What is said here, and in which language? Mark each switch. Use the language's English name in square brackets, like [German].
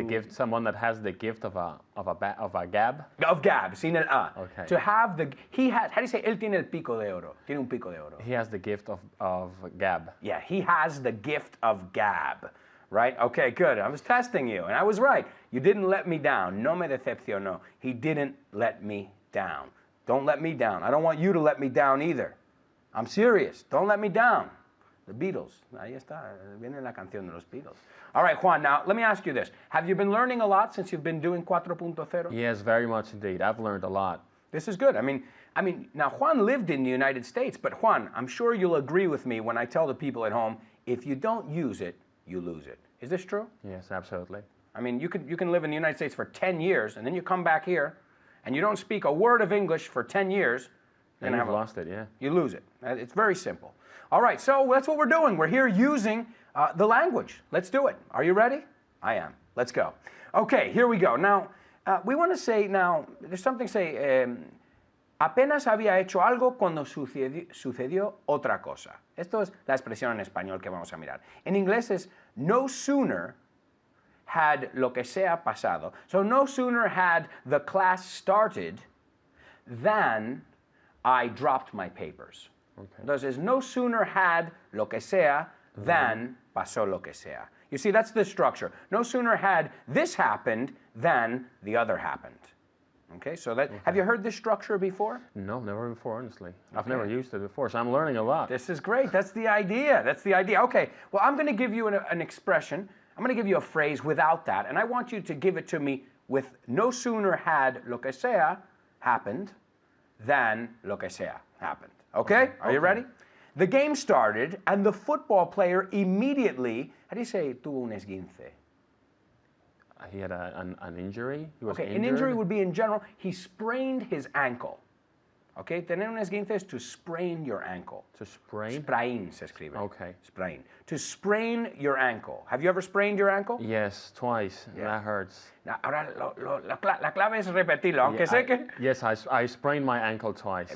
[English] Someone that has the gift of a gab. Of gab, [Spanish] sin el a. [English] Okay. To have how do you say [Spanish] él tiene el pico de oro? Tiene un pico de oro. [English] He has the gift of gab. Yeah, he has the gift of gab. Right? Okay, good. I was testing you, and I was right. You didn't let me down. [Spanish] No me decepcionó. [English] He didn't let me down. Don't let me down. I don't want you to let me down either. I'm serious. Don't let me down. The Beatles. [Spanish] Ahí está. Viene la canción de los Beatles. [English] All right, Juan, now let me ask you this. Have you been learning a lot since you've been doing 4.0? Yes, very much indeed. I've learned a lot. This is good. I mean, now Juan lived in the United States, but Juan, I'm sure you'll agree with me when I tell the people at home, if you don't use it, you lose it. Is this true? Yes, absolutely. I mean, you can live in the United States for 10 years, and then you come back here, and you don't speak a word of English for 10 years, And you've lost it, yeah. you lose it. It's very simple. All right, so that's what we're doing. We're here using the language. Let's do it. Are you ready? I am. Let's go. Okay, here we go. Now, we want to say now, there's something say, [Spanish] apenas había hecho algo cuando sucedió otra cosa. Esto es la expresión en español que vamos a mirar. En inglés es no sooner had lo que sea pasado. [English] So no sooner had the class started than I dropped my papers. Okay. [Spanish] Entonces, no sooner had lo que sea than pasó lo que sea. [English] You see, that's the structure. No sooner had this happened than the other happened. Okay, so that, have you heard this structure before? No, never before, honestly. I've never used it before, so I'm learning a lot. This is great. That's the idea. That's the idea. Okay, well, I'm going to give you an expression. I'm going to give you a phrase without that, and I want you to give it to me with no sooner had [Spanish] lo que sea [English] happened than lo que sea happened. Okay? Are you ready? The game started, and the football player immediately, how do you say, [Spanish] tuvo un esguince? [English] He had an injury. He was Okay, injured. an injury would be in general, he sprained his ankle. Okay, [Spanish] tener un esguince [English] is to sprain your ankle. To sprain? [Spanish] Sprain se escribe. [English] Okay. Sprain. To sprain your ankle. Have you ever sprained your ankle? Yes, twice. That hurts. Now, [Spanish] ahora la clave es repetirlo, aunque sé que... [English] Yes, I sprained my ankle twice.